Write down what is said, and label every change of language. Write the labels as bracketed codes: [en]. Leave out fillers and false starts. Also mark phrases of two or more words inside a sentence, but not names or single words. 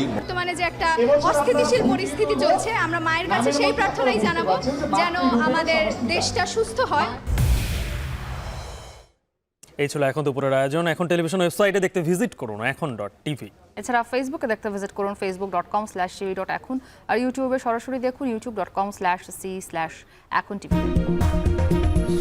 [bn] বর্তমানে যে একটা অস্থিতিশীল পরিস্থিতি চলছে, আমরা মায়ের কাছে সেই প্রার্থনাই জানাবো যেন আমাদের দেশটা সুস্থ হয়। এই ছিল এখন দুপুরের আয়োজন। এখন টেলিভিশন ওয়েবসাইটে দেখতে ভিজিট করুন এখন.tv। এছাড়া ফেসবুকে দেখতে ভিজিট করুন facebook.com/tv.এখন, আর ইউটিউবে সরাসরি দেখুন youtube.com/c/echontv।